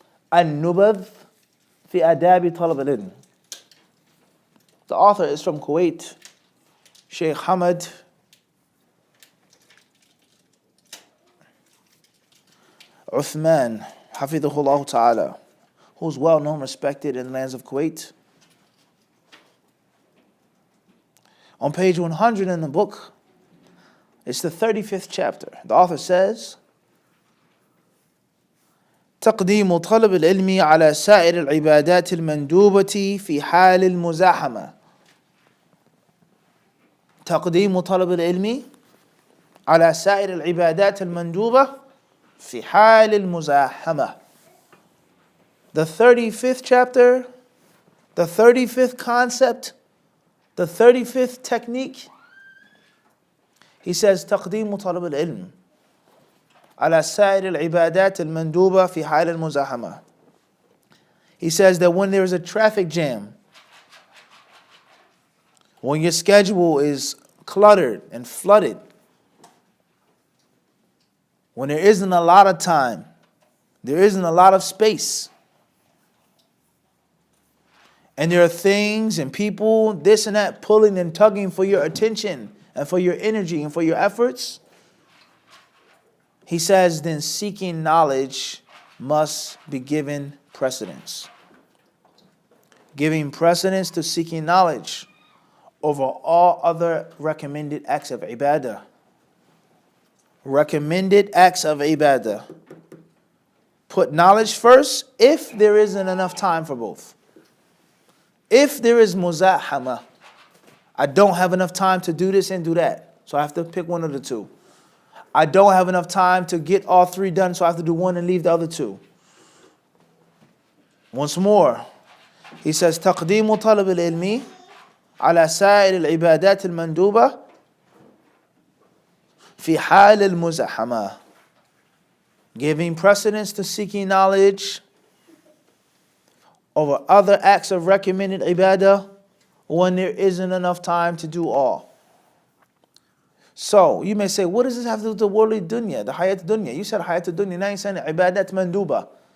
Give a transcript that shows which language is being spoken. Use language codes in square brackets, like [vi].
[en] An-Nubadh fi Adabi Talab al-Ilm. The author is from Kuwait, Sheikh Hamad Uthman, Hafidhahullah Ta'ala, who's well known, respected in the lands of Kuwait. On page 100 in the book, it's the 35th chapter. The author says, [ar] تقديم طلب العلم على سائر العبادات المندوبة في حال المزاحمة. تقديم طلب العلم على سائر العبادات المندوبة في حال المزاحمة. [en] The 35th chapter, the 35th concept, the 35th technique. He says [ar] تقديم طلب العلم على سائر العبادات المندوبة في حال المزاحمة. [en] He says that when there is a traffic jam, when your schedule is cluttered and flooded, when there isn't a lot of time, there isn't a lot of space, and there are things and people, this and that, pulling and tugging for your attention and for your energy and for your efforts, he says, then seeking knowledge must be given precedence. Giving precedence to seeking knowledge over all other recommended acts of ibadah. Recommended acts of ibadah. Put knowledge first if there isn't enough time for both. If there is muzahama, I don't have enough time to do this and do that, so I have to pick one of the two. I don't have enough time to get all three done, so I have to do one and leave the other two. Once more, he says, [ar] تقديم طلب العلم على سائر العبادات المندوبة في حال المزاحمة. [en] Giving precedence to seeking knowledge over other acts of recommended ibadah when there isn't enough time to do all. So, you may say, what does this have to do with the worldly dunya, the hayat dunya? You said hayat dunya, now you're saying ibadat manduba.